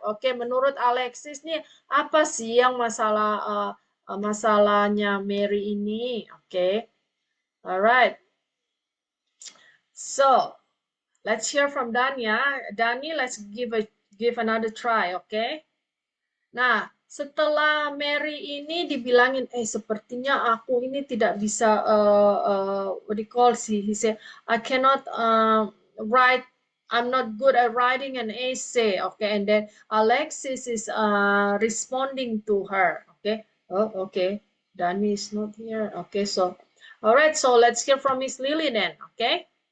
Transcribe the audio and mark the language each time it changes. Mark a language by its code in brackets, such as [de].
[id] Oke, menurut Alexis nih, apa sih yang masalahnya Mary ini? [en] Oke, alright. So, let's hear from Dani ya. Dani, let's give another try, oke? [id] Nah, setelah Mary ini dibilangin, sepertinya aku ini tidak bisa, [en] what do you call [id] sih? [en] He said, I cannot write. I'm not good at writing an essay. Okay, and then Alexis is responding to her. Okay. Oh, okay. Dani is not here. Okay, so, all right. So let's hear from Miss Lily then. Okay.